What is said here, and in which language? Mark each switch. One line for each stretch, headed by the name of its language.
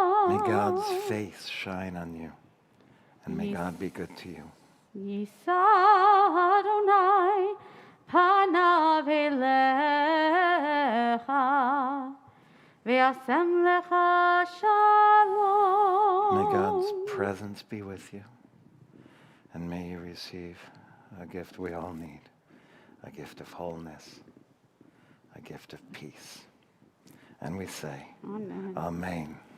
English: May God's face shine on you, and may God be good to you.
Hebrew: יישא אדוני פניו אליך וישם לך שלום.
English: May God's presence be with you, and may you receive a gift we all need, a gift of wholeness, a gift of peace. And we say, Amen. Amen.